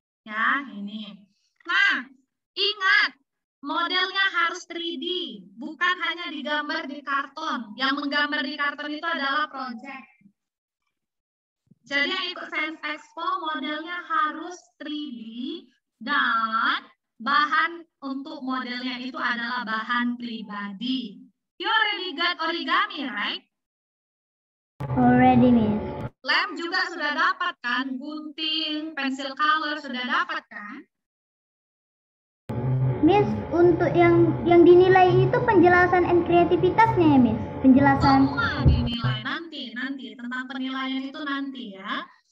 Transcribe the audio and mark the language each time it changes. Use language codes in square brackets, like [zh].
[id] Ya, ini. Nah, ingat, modelnya harus 3D, bukan hanya digambar di karton. Yang menggambar di karton itu adalah project. Jadi yang ikut Science Expo modelnya harus 3D dan bahan untuk modelnya itu adalah bahan pribadi. [en] You already got origami, right? Already, Miss. [id] Lem juga sudah dapat kan? Gunting, pensil color sudah dapat kan? Miss, untuk yang dinilai itu penjelasan dan kreativitasnya ya, Miss? Penjelasan. Semua dinilai nanti tentang penilaian itu nanti ya.